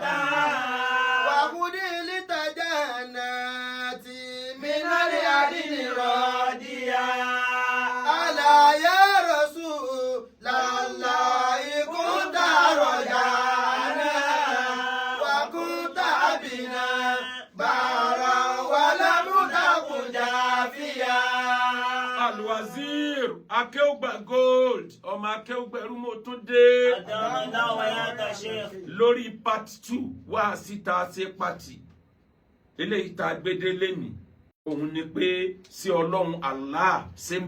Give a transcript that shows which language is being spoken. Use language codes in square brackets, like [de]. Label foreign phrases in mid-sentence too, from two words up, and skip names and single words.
[ar] وخذ لتجنات من اليد راضيا ألا يا رسول الله كنت رجانا وكنت بنا بارا ولم تكن جافيا. [yo] Alwazir akéwùgbà gold ọmọ akéwùgbẹ̀rú mo tún dé lórí part 2 wá síta ṣe pàtì eléyìí tá a gbédé lẹ́nìí òun ni pé sí ọlọ́run Allah ṣe ń